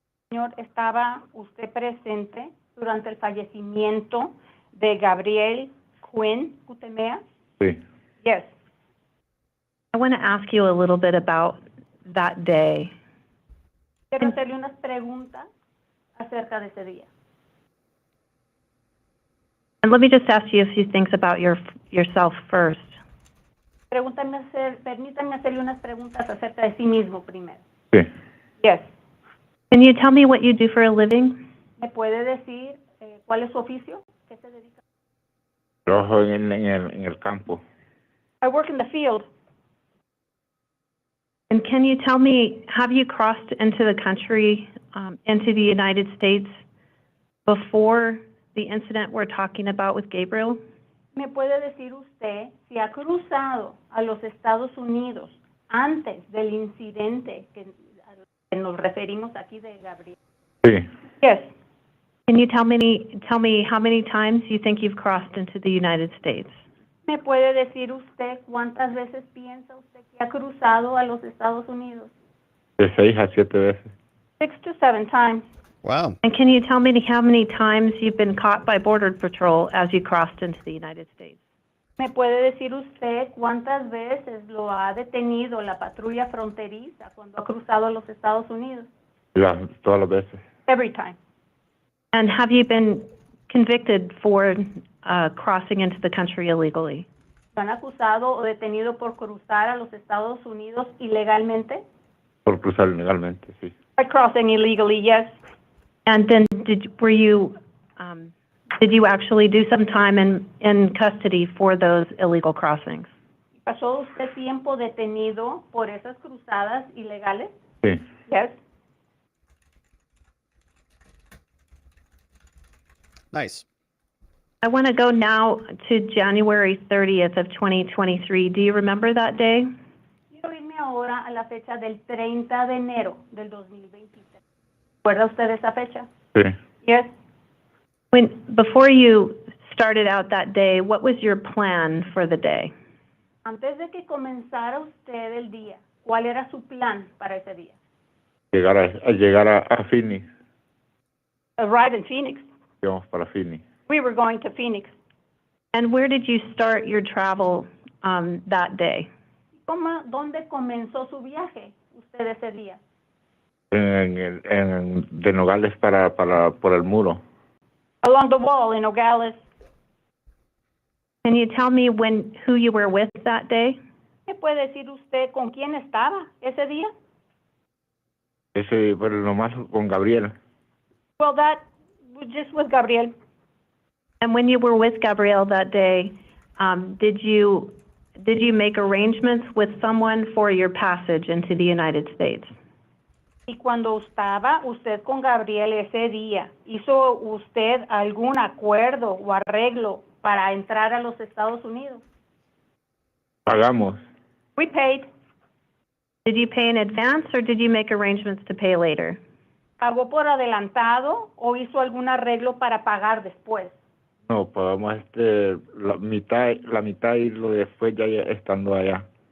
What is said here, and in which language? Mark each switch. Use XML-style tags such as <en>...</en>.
<es>Señor, ¿estaba usted presente durante el fallecimiento de Gabriel Quinn Butimea? Sí.</es> <en>Yes. I want to ask you a little bit about that day.</en> <es>Quiero hacerle unas preguntas acerca de ese día.</es> <en>And let me just ask you a few things about yourself first.</en> <es>Permítanme hacerle unas preguntas acerca de sí mismo primero. Sí.</es> <en>Yes. Can you tell me what you do for a living?</en> <es>¿Me puede decir cuál es su oficio? ¿Qué se dedica? Trabajo en el campo.</es> <en>I work in the field. And can you tell me, have you crossed into the country, into the United States before the incident we're talking about with Gabriel?</en> <es>¿Me puede decir usted si ha cruzado a los Estados Unidos antes del incidente que nos referimos aquí de Gabriel? Sí.</es> <en>Yes. Can you tell me how many times you think you've crossed into the United States?</en> <es>¿Me puede decir usted cuántas veces piensa usted que ha cruzado a los Estados Unidos? De 6 a 7 veces.</es> <en>6 to 7 times. Wow. And can you tell me how many times you've been caught by Border Patrol as you crossed into the United States?</en> <es>¿Me puede decir usted cuántas veces lo ha detenido la patrulla fronteriza cuando ha cruzado a los Estados Unidos? Todas las veces.</es> <en>Every time. And have you been convicted for crossing into the country illegally?</en> <es>¿Lo han acusado o detenido por cruzar a los Estados Unidos ilegalmente? Por cruzar ilegalmente, sí.</es> <en>By crossing illegally, yes. And then did you actually do some time in custody for those illegal crossings?</en> <es>¿Pasó usted tiempo detenido por esas cruzadas ilegales? Sí.</es> <en>Yes. Nice. I want to go now to January 30th of 2023. Do you remember that day?</en> <es>Quiero irme ahora a la fecha del 30 de enero del 2023. ¿Recuerda usted esa fecha? Sí.</es> <en>Yes. Before you started out that day, what was your plan for the day?</en> <es>Antes de que comenzara usted el día, ¿cuál era su plan para ese día? Llegar a Phoenix.</es> <en>Arrive in Phoenix.</en> <es>Íbamos para Phoenix.</es> <en>We were going to Phoenix. And where did you start your travel that day?</en> <es>¿Dónde comenzó su viaje usted ese día? De Nogales por el muro.</es> <en>Along the wall in Nogales. Can you tell me who you were with that day?</en> <es>¿Me puede decir usted con quién estaba ese día? Pero nomás con Gabriel.</es> <en>Well, that was just with Gabriel. And when you were with Gabriel that day, did you make arrangements with someone for your passage into the United States?</en> <es>Y cuando estaba usted con Gabriel ese día, ¿hizo usted algún acuerdo o arreglo para entrar a los Estados Unidos? Pagamos.</es> <en>We paid. Did you pay in advance or did you make arrangements to pay later?</en> <es>¿Pagó por adelantado o hizo algún arreglo para pagar después? No, pagamos la mitad y lo después ya estando allá.</es>